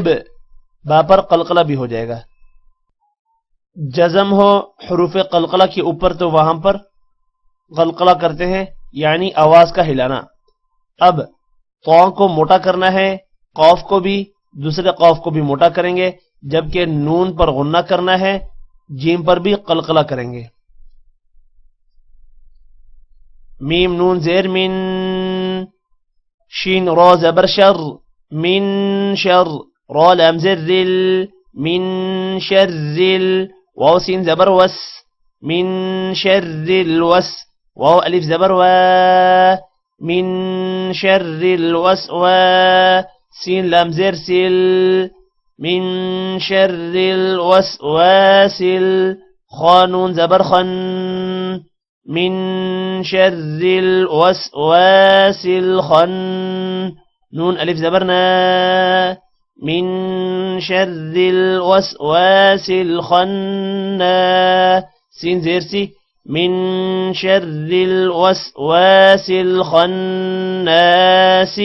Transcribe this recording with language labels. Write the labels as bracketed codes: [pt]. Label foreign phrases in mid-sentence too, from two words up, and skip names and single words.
[ur] با پر قلقلہ بھی ہو جائے گا. جزم ہو حروف قلقلہ کے اوپر تو وہاں پر قلقلہ کرتے ہیں، یعنی آواز کا ہلانا. اب طا کو موٹا کرنا ہے، قاف کو بھی، دوسرے قاف کو بھی موٹا کریں گے، جبکہ نون پر غنہ کرنا ہے، جیم پر بھی قلقلہ کریں گے. میم نون زیر من، شین را زبر شر، [ar] من شر، [ur] را لام زر ذل، [ar] من شر ذل، [ur] واو سين زبر وس، [ar] من شر الوس، [ur] واو ألف زبر و، [ar] من شر الوسواس، [ur] سين لام زر سل، [ar] من شر الوسواس، [ur] خانون زبر خن، [ar] من شر الوسواس الخن، [ur] نون ألف زبرنا، [ar] من شر الوسواس الخناس، [ur] سين زيرسي، [ar] من شر الوسواس الخناس.